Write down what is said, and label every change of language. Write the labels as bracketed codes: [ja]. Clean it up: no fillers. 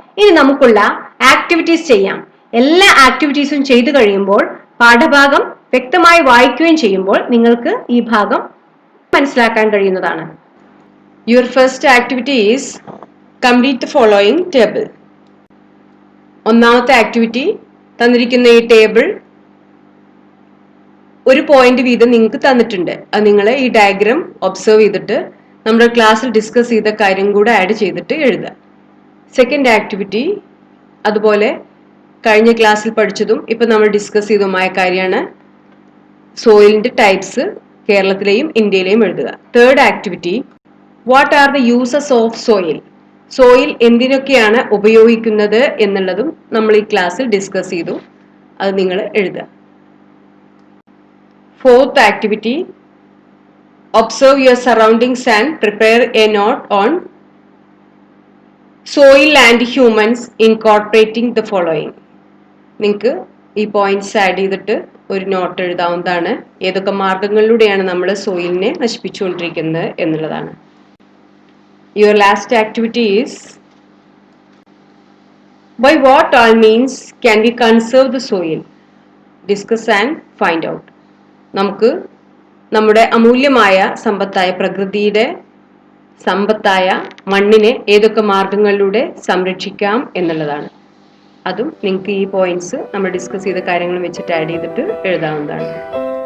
[ml] ഇനി നമുക്കുള്ള ആക്ടിവിറ്റീസ് ചെയ്യാം. എല്ലാ ആക്ടിവിറ്റീസും ചെയ്തു കഴിയുമ്പോൾ പാഠഭാഗം വ്യക്തമായി വായിക്കുകയും ചെയ്യുമ്പോൾ നിങ്ങൾക്ക് ഈ ഭാഗം മനസ്സിലാക്കാൻ കഴിയുന്നതാണ്. [en] Your first activity is complete the following table. [ml] ഒന്നാമത്തെ ആക്ടിവിറ്റി, തന്നിരിക്കുന്ന ഈ ടേബിൾ ഒരു പോയിന്റ് വീതം നിങ്ങൾക്ക് തന്നിട്ടുണ്ട്. അത് നിങ്ങൾ ഈ ഡയഗ്രാം ഒബ്സർവ് ചെയ്തിട്ട് നമ്മുടെ ക്ലാസ്സിൽ ഡിസ്കസ് ചെയ്ത കാര്യം കൂടെ ആഡ് ചെയ്തിട്ട് എഴുതുക. സെക്കൻഡ് ആക്ടിവിറ്റി, അതുപോലെ കഴിഞ്ഞ ക്ലാസ്സിൽ പഠിച്ചതും ഇപ്പൊ നമ്മൾ ഡിസ്കസ് ചെയ്തതുമായ കാര്യമാണ് സോയിലിന്റെ ടൈപ്സ് കേരളത്തിലെയും ഇന്ത്യയിലെയും എഴുതുക. [en] Third activity, what are the uses of soil. [ml] Soil എന്തിനൊക്കെയാണ് ഉപയോഗിക്കുന്നത് എന്നുള്ളതും നമ്മൾ ഈ ക്ലാസ്സിൽ ഡിസ്കസ് ചെയ്തു. അത് നിങ്ങൾ എഴുതുക. [en] Fourth activity, observe your surroundings and prepare a note on soil and humans incorporating the following. [ml] നിങ്ങൾക്ക് ഈ പോയിന്റ്സ് ആഡ് ചെയ്തിട്ട് ഒരു നോട്ട് എഴുതാവുന്നതാണ്. ഏതൊക്കെ മാർഗങ്ങളിലൂടെയാണ് നമ്മൾ സോയിലിനെ നശിപ്പിച്ചുകൊണ്ടിരിക്കുന്നത് എന്നുള്ളതാണ്. [en] Your last activity is, by what all means can we conserve the soil? Discuss and find out. [ml] നമുക്ക് നമ്മുടെ അമൂല്യമായ സമ്പത്തായ പ്രകൃതിയുടെ സമ്പത്തായ മണ്ണിനെ ഏതൊക്കെ മാർഗങ്ങളിലൂടെ സംരക്ഷിക്കാം എന്നുള്ളതാണ്. അതും നിങ്ങൾക്ക് ഈ പോയിന്റ്സ് നമ്മൾ ഡിസ്കസ് ചെയ്ത കാര്യങ്ങൾ വെച്ചിട്ട് ആഡ് ചെയ്തിട്ട് എഴുതാവുന്നതാണ്.